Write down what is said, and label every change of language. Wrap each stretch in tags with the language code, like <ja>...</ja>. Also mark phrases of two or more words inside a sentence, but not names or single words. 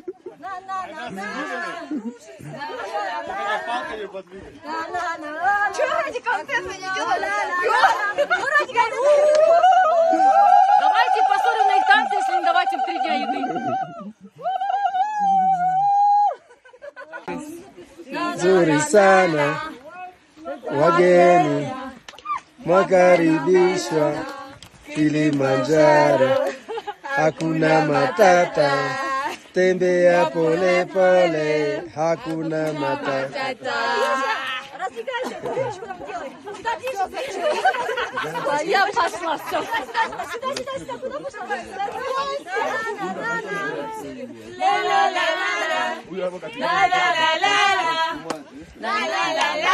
<ru>Чего ради контента не делали? Давайте посмотрим на их танцы, если не давать им 3 дня еды.</ru> <sw>Nzuri sana wageni mwakaribishwa Kilimanjaro, hakuna matata, tembea pole pole, hakuna matata.</sw> <ru>Я пошла, все. La la la la la la la la la la la la la</ru>